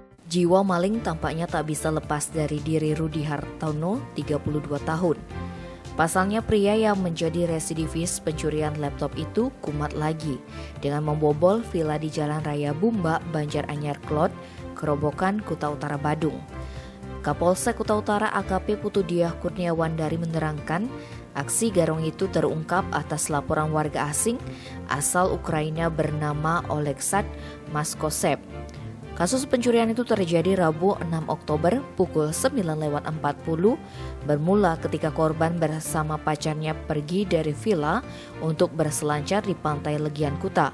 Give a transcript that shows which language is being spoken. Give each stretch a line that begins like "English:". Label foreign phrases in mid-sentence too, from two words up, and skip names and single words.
Indonesian: Jiwa maling tampaknya tak bisa lepas dari diri Rudi Hartono, 32 tahun. Pasalnya pria yang menjadi residivis pencurian laptop itu kumat lagi dengan membobol villa di Jalan Raya Bumba, Banjaranyar Klot, Kerobokan, Kuta Utara, Badung. Kapolsek Kuta Utara AKP Putudiah Kurniawan dari menerangkan, aksi garong itu terungkap atas laporan warga asing asal Ukraina bernama Oleksandr Maskosev. Kasus pencurian itu terjadi Rabu 6 Oktober pukul 9.40 bermula ketika korban bersama pacarnya pergi dari villa untuk berselancar di pantai Legian Kuta.